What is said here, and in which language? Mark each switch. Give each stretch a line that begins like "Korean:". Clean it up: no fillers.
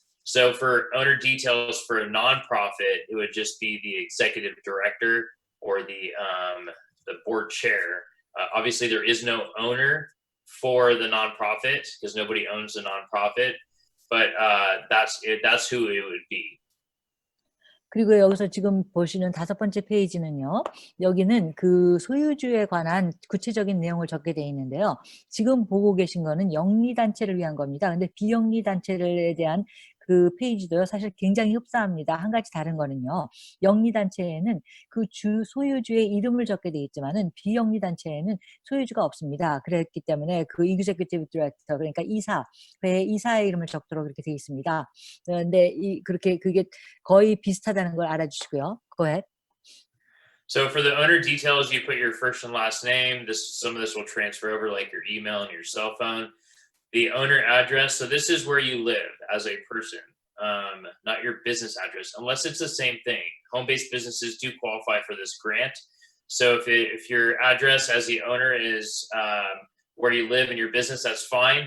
English: So for owner details for a nonprofit, it would just be the executive director or the board chair. Obviously, there is no owner for the nonprofit because nobody owns the nonprofit, but that's who it would be.
Korean: 그리고 여기서 지금 보시는 5번째 페이지는요. 여기는 그 소유주에 관한 구체적인 내용을 적게 되어 있는데요. 지금 보고 계신 거는 영리단체를 위한 겁니다. 근데 비영리단체에 대한 그 페이지도요. 사실 굉장히 흡사합니다. 한 가지 다른 거는요. 영리단체에는 그 소유주의 이름을 적게 되어 있지만은 비영리단체에는 소유주가 없습니다. 그랬기 때문에 그 executive director, 그러니까 회의 이사의 이름을 적도록 그렇게 되어 있습니다. 근데 그렇게 그게 거의 비슷하다는 걸 알아주시고요.
English: Go ahead. So for the owner details, you put your first and last name. Some of this will transfer over, like your email and your cell phone. The owner address. So this is where you live as a person, not your business address, unless it's the same thing. Home-based businesses do qualify for this grant. So if your address as the owner is where you live in your business, that's fine.